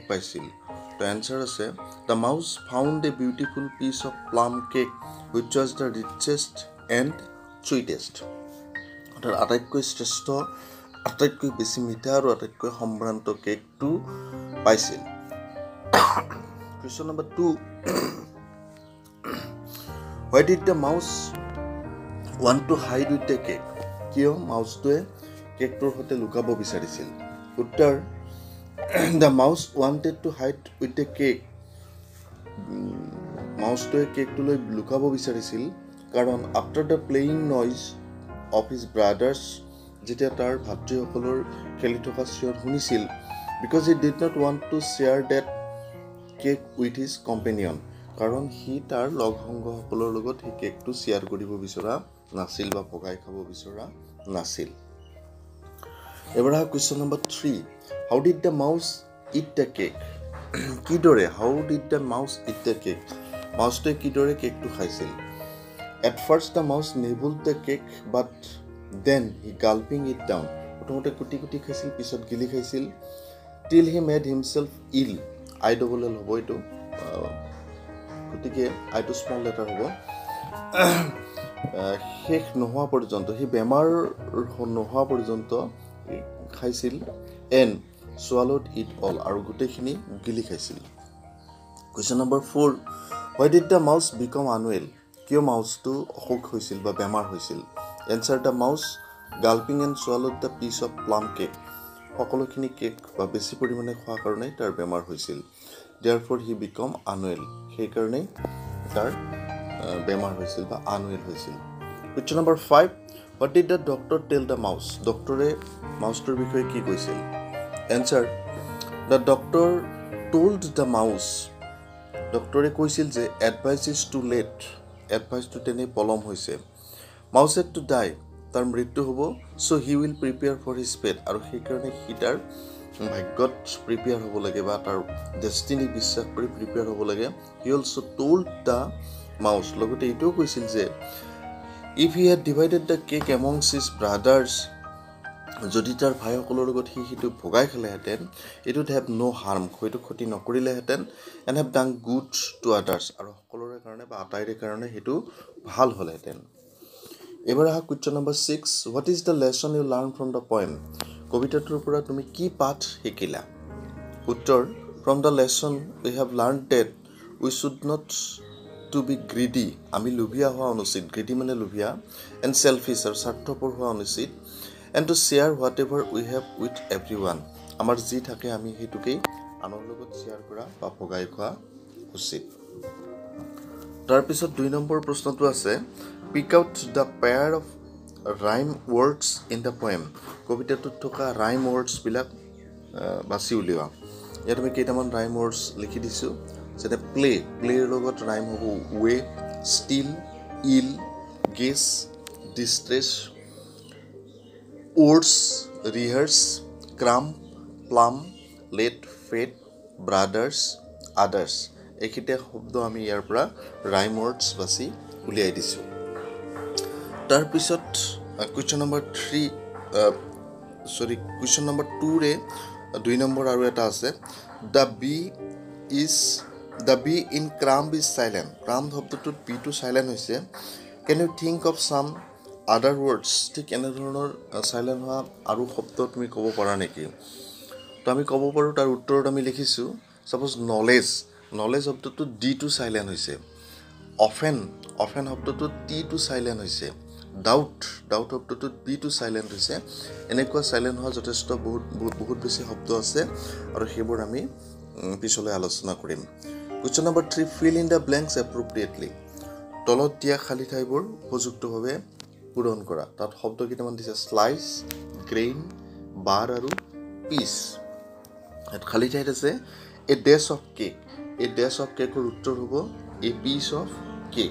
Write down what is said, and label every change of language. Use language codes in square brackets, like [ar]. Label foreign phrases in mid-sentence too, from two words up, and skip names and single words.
[as] পাইছিল তো এনসাৰ আছে [en] the mouse found a beautiful piece of plum cake which was the richest and sweetest [as] অৰ্থাৎ আটাইতকৈ শ্ৰেষ্ঠ আটাইতকৈ বেছি মিঠা আৰু আটাইতকৈ সম্ভ্ৰান্ত কেকটো পাইছিল কুৱেশ্যন নম্বৰ [en] 2 Why did the mouse want to hide with the cake? [as] কিয় মাউচটোৱে কেকটোৰ সৈতে লুকাব বিচাৰিছিল উত্তৰ [en] The mouse wanted to hide with the cake [as] মাউচটোৱে কেকটোলৈ লুকাব বিচাৰিছিল কাৰণ [en] after the playing noise of his brothers [as] যেতিয়া তাৰ ভাতৃসকলৰ খেলি থকা চিঞৰ শুনিছিল [en] because he did not want to share that cake with his companion [as] কাৰণ হি তাৰ লগ সংগসকলৰ লগত হি কেকটো শ্বেয়াৰ কৰিব বিচৰা নাছিল বা ভগাই খাব বিচৰা নাছিল এবাৰ কুৱেশ্যন নম্বৰ 3 [en] how did the mouse eat the cake কিদৰে how did the mouse eat the cake [as] মাউচটোৱে কিদৰে কেকটো খাইছিল [en] at first the mouse nibbled the cake but then he gulping it down [as] প্ৰথমতে কুটি কুটি খাইছিল পিছত গিলি খাইছিল [en] till he made himself ill I double L [as] হ'ব এইটো গতিকে আইটো [en] small letter হ'ব [as] শেষ নোহোৱা পৰ্যন্ত সি বেমাৰ নোহোৱা পৰ্যন্ত খাইছিল [en] and swallowed it all [as] আৰু গোটেইখিনি গিলি খাইছিল কুৱেশ্যন নম্বৰ 4 [en] why did the mouse become unwell [as] কিয় মাউচটো অসুখ হৈছিল বা বেমাৰ হৈছিল [en] answer the mouse gulping and swallowed the piece of plum cake [as] সকলোখিনি কেক বা বেছি পৰিমাণে খোৱাৰ কাৰণে তাৰ বেমাৰ হৈছিল [en] therefore he become unwell [as] সেই কাৰণে তাৰ বেমাৰ হৈছিল বা আনৱেল হৈছিল কুৱেশ্যন নম্বৰ 5 [en] what did the doctor tell the mouse [as] ডক্টৰে মাউচটোৰ বিষয়ে কি কৈছিল [en] answer the doctor told the mouse [as] ডক্টৰে কৈছিল যে [en] advice is too late [as] adviceটো তেনে পলম হৈছে [en] mouse had to die [as] তাৰ মৃত্যু হ'ব [en] so he will prepare for his fate [as] আৰু সেই কাৰণে সি তাৰ ভাগ্যত প্ৰিপেয়াৰ হ'ব লাগে বা তাৰ ডেষ্টিনি বিশ্বাস কৰি প্ৰিপেয়াৰ হ'ব লাগে [en] he also told the mouse [as] লগতে এইটোও কৈছিল যে [en] If he had divided the cake amongst his brothers, [as] যদি তাৰ ভাইসকলৰ লগত সিটো ভগাই খেলেহেঁতেন, [en] it would have no harm, [as] হয়তো ক্ষতি নকৰিলেহেঁতেন, [en] and have done good to others, [as] আৰু সকলোৰে কাৰণে বা আটাইৰে কাৰণে সেইটো ভাল হ'লেহেঁতেন। এবাৰ আহা কুৱেশ্যন নম্বৰ 6, [en] what is the lesson you learned from the poem? [as] কবিতাটোৰ পৰা তুমি কি পাঠ শিকিলা? উত্তৰ, [en] from the lesson we have learned that we should not to be greedy, [as] আমি লোভীয়া হোৱা অনুচিত, greedy মানে লোভীয়া, [en] and selfish, [as] আৰু স্বাৰ্থপৰ হোৱা অনুচিত, [en] and to share whatever we have with everyone, [as] আমাৰ যি থাকে আমি সেইটোকেই আনৰ লগত শ্বেয়াৰ কৰা বা ভগাই খোৱা উচিত। তাৰপিছত 2 নম্বৰ প্ৰশ্নটো আছে, [en] pick out the pair of rhyme words in the poem, [as] কবিতাটোত থকা [en] rhyme words [as] বিলাক বাছি উলিওৱা। ইয়াত আমি কেইটামান [en] rhyme words [as] লিখি দিছোঁ, যেনে প্লেৰ লগত rhyme হ'ব ৱে, ষ্টিল, ইল, গেছ, ডিষ্ট্ৰেছ, ওৰ্ডছ, ৰিহাৰ্ছ, ক্ৰাম্প, প্লাম, লেট, ফেট, ব্ৰাদাৰ্ছ, আদাৰ্ছ, এইকেইটা শব্দ আমি ইয়াৰ পৰা [en] rhyme words [as] বাছি উলিয়াই দিছোঁ। তাৰপিছত কুৱেশ্যন নম্বৰ 2ৰে 2 নম্বৰ আৰু এটা আছে, [en] The bee in crumb is silent, crumb [as] শব্দটোত বিটো চাইলেণ্ট হৈছে, [en] can you think of some other words, [as] ঠিক এনেধৰণৰ চাইলেণ্ট হোৱা আৰু শব্দ তুমি ক'ব পাৰা নেকি? তো আমি ক'ব পাৰোঁ, তাৰ উত্তৰত আমি লিখিছোঁ, ছাপ'জ নলেজ শব্দটোত ডিটো চাইলেণ্ট হৈছে, অফেন শব্দটোত টিটো চাইলেণ্ট হৈছে, ডাউট শব্দটোত বিটো চাইলেণ্ট হৈছে, এনেকুৱা চাইলেণ্ট হোৱা যথেষ্ট বহুত বেছি শব্দ আছে, আৰু সেইবোৰ আমি পিছলৈ আলোচনা কৰিম। কুৱেশ্যন নম্বৰ 3, [en] fill in the blanks appropriately, [as] তলত দিয়া খালী ঠাইবোৰ উপযুক্তভাৱে পূৰণ কৰা। তাত শব্দ কেইটামান দিছে, স্লাইচ, গ্ৰেইন, বাৰ আৰু পিচ। ইয়াত খালী ঠাইত আছে [en] a dash of cake, [as] এই [en] dash of [as] কেকৰ উত্তৰ হ'ব [en] a piece of cake.